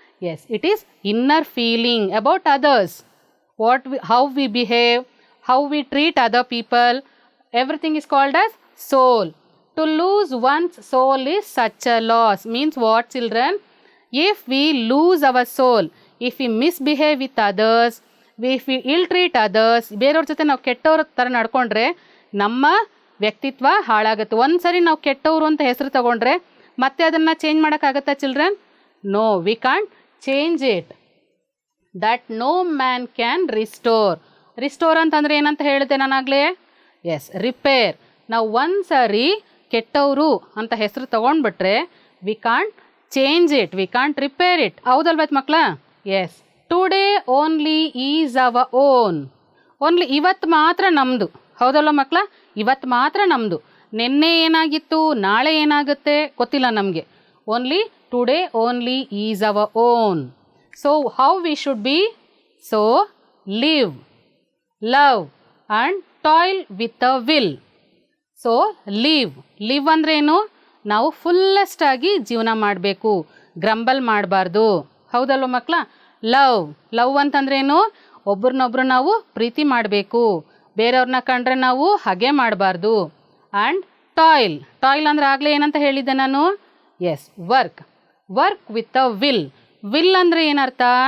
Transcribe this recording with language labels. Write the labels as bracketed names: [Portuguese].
[English] Yes, it is inner feeling about others. How we behave, how we treat other people, everything is called as soul. To lose one's soul is such a loss. Means what, children? If we lose our soul, if we misbehave with others, if we ill-treat others, [Kannada] ಬೇರೆಯವ್ರ ಜೊತೆ ನಾವು ಕೆಟ್ಟವ್ರ ಥರ ನಡ್ಕೊಂಡ್ರೆ ನಮ್ಮ ವ್ಯಕ್ತಿತ್ವ ಹಾಳಾಗುತ್ತೆ. ಒಂದು ಸರಿ ನಾವು ಕೆಟ್ಟವರು ಅಂತ ಹೆಸರು ತಗೊಂಡ್ರೆ ಮತ್ತೆ ಅದನ್ನು ಚೇಂಜ್ ಮಾಡೋಕ್ಕಾಗತ್ತಾ, children? [English] No, we can't change it. That no man can restore. [Kannada] Restore ಅಂತಂದರೆ ಏನಂತ ಹೇಳಿದೆ ನಾನಾಗಲೇ? S, repair. ನಾವು ಒಂದು ಸಾರಿ ಕೆಟ್ಟವರು ಅಂತ ಹೆಸರು ತೊಗೊಂಡ್ಬಿಟ್ರೆ [English] We can't change it, we can't repair it. [Kannada] ಹೌದಲ್ವ ಮಕ್ಕಳ? [English] Yes. Today only is our own. [Kannada] Only ಇವತ್ತು ಮಾತ್ರ ನಮ್ಮದು. ಹೌದಲ್ವ ಮಕ್ಕಳ? ಇವತ್ತು ಮಾತ್ರ ನಮ್ಮದು. ನಿನ್ನೆ ಏನಾಗಿತ್ತು, ನಾಳೆ ಏನಾಗುತ್ತೆ ಗೊತ್ತಿಲ್ಲ ನಮಗೆ. [English] Only today only is our own. So how we should be? So live, love and toil with a will. [Kannada] So live ಅಂದ್ರೆ ಏನು? ನಾವು ಫುಲ್ಲೆಸ್ಟ್ ಆಗಿ ಜೀವನ ಮಾಡಬೇಕು, ಗ್ರಂಬಲ್ ಮಾಡಬಾರ್ದು. ಹೌದಲ್ವ ಮಕ್ಕಳ? ಲವ್ ಅಂತಂದ್ರೇನು? ಒಬ್ರನ್ನೊಬ್ರು ನಾವು ಪ್ರೀತಿ ಮಾಡಬೇಕು, ಬೇರೆಯವ್ರನ್ನ ಕಂಡ್ರೆ ನಾವು ಹಾಗೆ ಮಾಡಬಾರ್ದು. ಆ್ಯಂಡ್ ಟಾಯ್ಲ್ ಅಂದರೆ ಆಗಲೇ ಏನಂತ ಹೇಳಿದ್ದೆ ನಾನು? S, [English] work with a will [Kannada] ಅಂದರೆ ಏನರ್ಥ?